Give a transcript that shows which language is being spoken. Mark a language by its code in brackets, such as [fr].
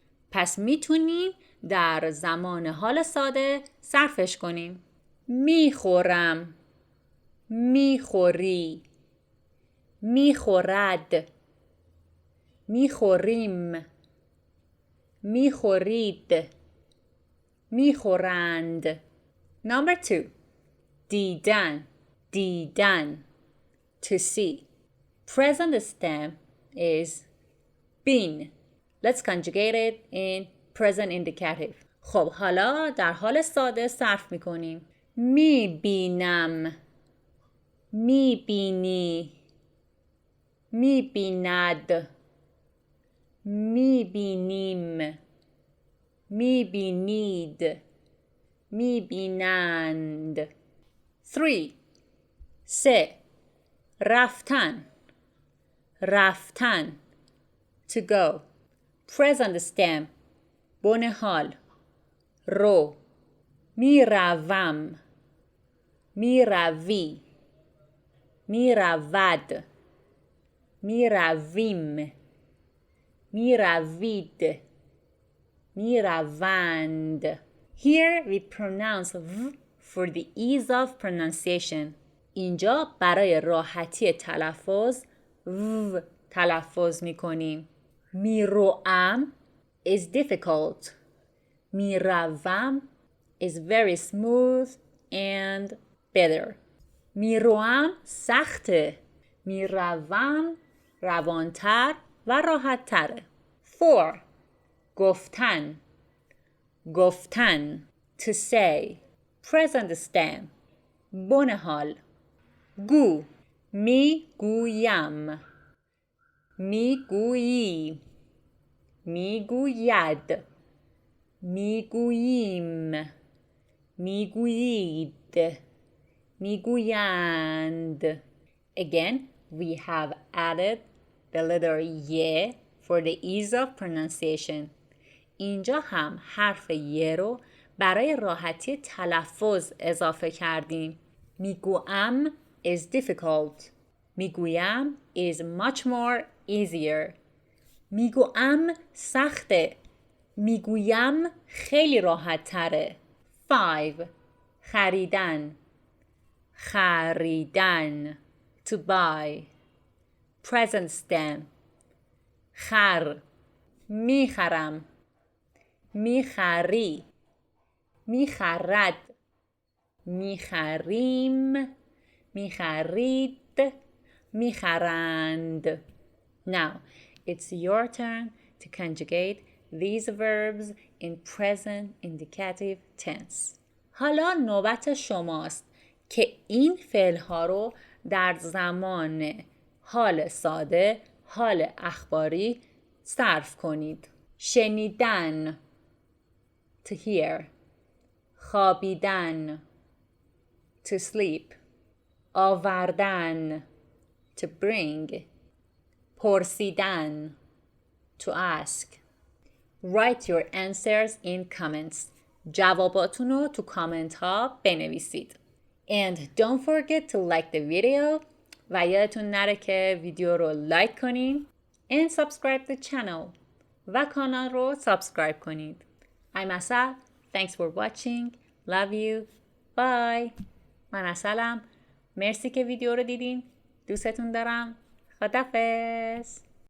[fa] پس میتونیم در زمان حال ساده صرفش کنیم. میخورم، میخوری، میخورد، میخوریم، میخورید، میخورند. [en] Number 2. didan, didan, to see. Present stem is been. Let's conjugate it in present indicative. [fa] خب حالا در حال ساده صرف میکنیم. میبینم، میبینی، میبیند، میبینیم، میبینید، میبینند. [en] 3. [fa] سه رفتن، رفتن, [en] to go. Present stem [fa] بن حال رو. میروم، میروی، میرود، میرویم، میروید، میروند. [en] Here we pronounce v for the ease of pronunciation. [fa] اینجا برای راحتی تلفظ و تلفظ میکنیم. [en] میروم is difficult. میروم is very smooth and better. [fa] میروم سخته. میروم روانتر و راحت تره. 4. گفتن، گفتن, [en] to say. Present stem [fa] بن حال گو. می گویم، می گویی، می گوید، می گوییم، میگویید میگویند. [en] Again, we have added the letter ی for the ease of pronunciation. [fa] اینجا هم حرف ی رو برای راحتی تلفظ اضافه کردیم. [en] میگویم is difficult. میگویم is much more easier. [fa] میگویم سخته. میگویم خیلی راحت تره. 5. خریدن خریدن [en] to buy. Present stem. [fa] خر میخرم میخری میخرد میخریم میخرید میخرند. [en] Now, it's your turn to conjugate these verbs in present indicative tense. [fa] حالا نوبت شماست که این فعل‌ها رو در زمان حال ساده، حال اخباری صرف کنید. [en] شنیدن to hear. خوابیدن to sleep. آوردن to bring. پرسیدن to ask. Write your answers in comments. [fa] جواباتون رو تو کامنت ها بنویسید. [en] And don't forget to like the video. [fa] و یادتون نره که ویدیو رو لایک کنین. [en] And subscribe the channel. [fa] و کانال رو سابسکرایب کنید. [en] I'm Asal. Thanks for watching. Love you. Bye. [fa] من اصلم. مرسی که ویدیو رو دیدین. دوستتون دارم. خداحافظ.